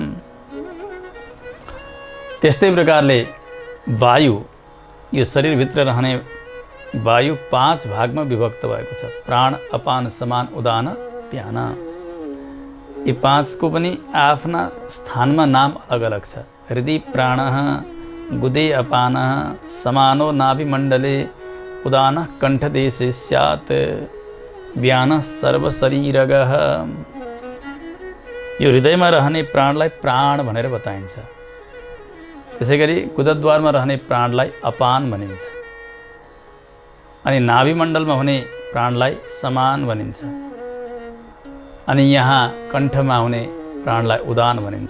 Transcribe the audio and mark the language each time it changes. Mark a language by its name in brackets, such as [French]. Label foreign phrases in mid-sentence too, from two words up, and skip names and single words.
[Nepali] त्यस्तै प्रकारले वायु, यो शरीरभित्र रहने वायु 5 भागमा विभक्त भएको छ। प्राण, अपान, समान, उदान, प्यान। यी 5 को पनि आफ्ना स्थानमा नाम अलग अलग छ। [Sanskrit] हृदय प्राणः, गुदे अपानः, समानो नाभिमण्डले, उदानः कण्ठदेशे स्यात्, व्यानः सर्वशरीरगः। [Nepali] यो हृदयमा रहने प्राणलाई प्राण भनेर बताइन्छ। त्यसै गरी गुदद्वारमा रहने प्राणलाई अपान भनिन्छ अनि नाभिमण्डलमा हुने प्राणलाई समान भनिन्छ अनि यहाँ कण्ठमा हुने प्राणलाई उदान भनिन्छ।